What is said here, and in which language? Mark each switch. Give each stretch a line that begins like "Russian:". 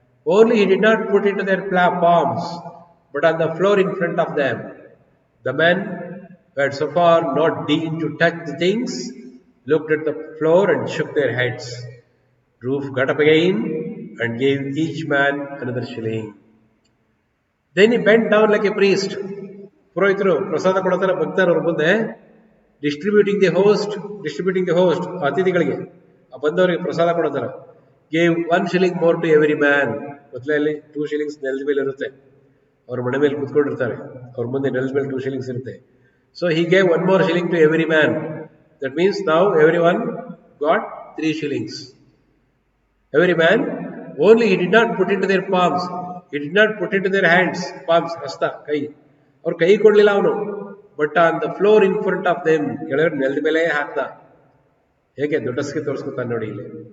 English: Only he did not put into their palms, but on the floor in front of them. The men who had so far not deigned to touch the things looked at the floor and shook their heads. Roof got up again and gave each man another shilling. Then he bent down like a priest.
Kannada: ಪುರೋಹಿತರು ಪ್ರಸಾದ ಕೊಡ್ತಾರೆ ಭಕ್ತರವ್ರ ಮುಂದೆ
English: distributing the host
Kannada: ಅತಿಥಿಗಳಿಗೆ ಬಂದವರಿಗೆ ಪ್ರಸಾದ ಕೊಡ್ತಾರೆ.
English: Gave 1 shilling more to every man.
Kannada: ಮೊದಲಲ್ಲಿ 2 shillings ನೆಲದ ಮೇಲೆ ಇರುತ್ತೆ, ಅವ್ರ ಮನೆ ಮೇಲೆ ಕುತ್ಕೊಂಡಿರ್ತಾರೆ, ಅವ್ರ ಮುಂದೆ ನೆಲದ ಮೇಲೆ 2 shillings ಇರುತ್ತೆ.
English: So he gave 1 more shilling to every man. That means now everyone got 3 shillings. Every man, only he did not put into their palms, he did not put into their hands, palms, hasta,
Kannada: ಕೈ, ಅವ್ರ ಕೈ ಕೊಡ್ಲಿಲ್ಲ ಅವನು.
English: but on the floor in front of them,
Kannada: ಕೆಳಗಡೆ ನೆಲದ ಮೇಲೆ ಹಾಕ್ದ. ಹೇಗೆ ದೊಡ್ಡಸ್ಗೆ ತೋರಿಸ್ಕೊತಾನೆ ನೋಡಿ ಇಲ್ಲಿ.